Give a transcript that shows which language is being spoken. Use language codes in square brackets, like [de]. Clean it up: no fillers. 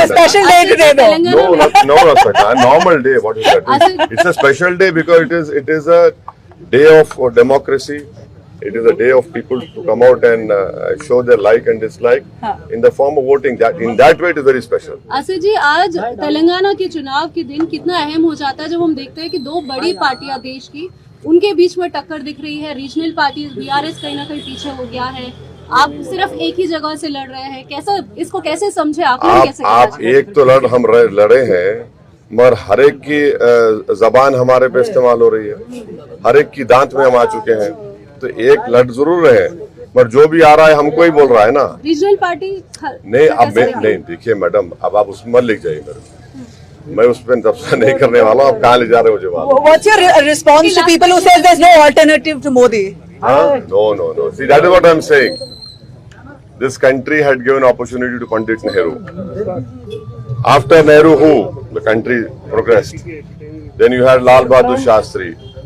[en] a special day today though. No, not such. A normal day. What is that? It's a special day because it is a day of democracy. It is a day of people to come out and show their like and dislike in the form of voting. That in that way it is very special. [hi] Asif जी, आज तेलंगाना के चुनाव के दिन कितना अहम हो जाता है जब हम देखते हैं कि दो बड़ी पार्टियां देश की, उनके बीच में टक्कर दिख रही है। रीजनल पार्टी बीआरएस कहीं ना कहीं पीछे हो गया है, आप सिर्फ एक ही जगह से लड़ रहे हैं। कैसा इसको कैसे समझे आप? कैसे आप एक तो हम लड़े हैं, मगर हर एक की जबान हमारे पे इस्तेमाल हो रही है, हर एक की दांत में हम आ चुके हैं। तो एक लड़ जरूर रहे, पर जो भी आ रहा है हमको ही बोल रहा है ना। रीजनल पार्टी नहीं, अब नहीं देखिए मैडम, अब आप उसमें मत लिख जाइए मेरे, मैं उस पर तबसरा नहीं करने वाला हूँ। आप कहाँ ले जा रहे हो जवाब? [en] What's your response to people who says there's no alternative to Modi? No. See, that is what I'm saying. This country had given opportunity to Pandit Nehru. After Nehru, who? The country progressed. Then you had Lal Bahadur Shastri.